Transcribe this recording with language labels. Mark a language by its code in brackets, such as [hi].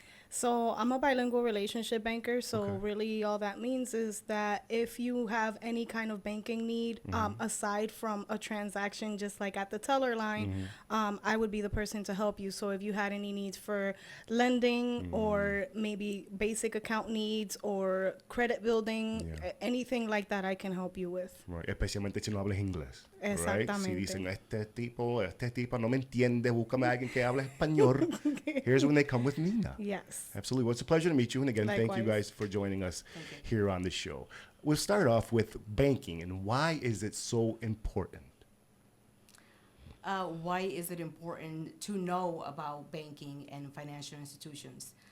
[en] So I'm a bilingual relationship banker. So really all that means is that if you have any kind of banking need, aside from a transaction, just like at the teller line, I would be the person to help you. So if you had any needs for lending or maybe basic account needs or credit building, anything like that, I can help you with. Right. [es] Especialmente si no hablas inglés. [en] Right? [es] Si Exactamente. dicen, este tipo no me entiende, búscame a alguien que hable español. [en] Here's when they come with Nina. Yes. Absolutely. Well, it's a pleasure to meet you. And again, thank you Likewise. guys for joining us here on the show. We'll start off with banking and why is it so important? Why is it important to know about banking and financial institutions?